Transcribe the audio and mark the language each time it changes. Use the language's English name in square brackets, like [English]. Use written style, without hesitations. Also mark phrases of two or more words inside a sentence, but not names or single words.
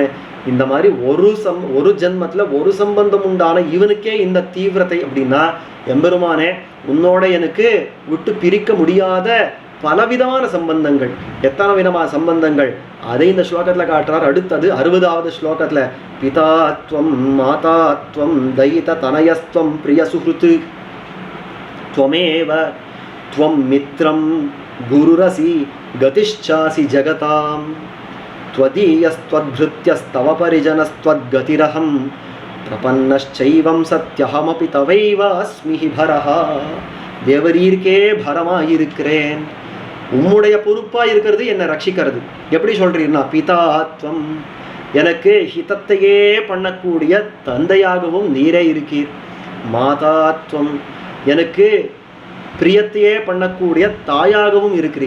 [Tamil] இந்த மாதிரி ஒரு ஜென்மத்தில் ஒரு சம்பந்தம் உண்டான இவனுக்கே இந்த தீவிரத்தை அப்படின்னா, எம்பெருமானே உன்னோட எனக்கு விட்டு பிரிக்க முடியாத பலவிதமான சம்பந்தங்கள், எத்தனை விதமான சம்பந்தங்கள், அதை இந்த ஸ்லோகத்தில் காட்டுறார். அடுத்தது 60வது ஸ்லோகத்தில் [Sanskrit] पितात्वं मातात्वं दयित तनयस्त्वं प्रिय सुहृत् त्वमेव त्वं मित्रं गुरुरसि गतिश्चासि जगतां त्वदीयस्त्वद्भृत्यस्तव परिजनस्त्वद्गतिरहं प्रपन्नश्चैवं सत्यहमपि तवैव अस्मि भरः. [Tamil] தேவரீர்க்கே பரமாயிருக்கிறேன், உம்முடைய பொறுப்பாக இருக்கிறது என்னை ரட்சிக்கிறது. எப்படி சொல்கிறீர்னா, பிதாத்வம் எனக்கு ஹிதத்தையே பண்ணக்கூடிய தந்தையாகவும் நீரே இருக்கீர். மாதாத்வம் எனக்கு பிரியத்தையே பண்ணக்கூடிய தாயாகவும் இருக்கிறீர்.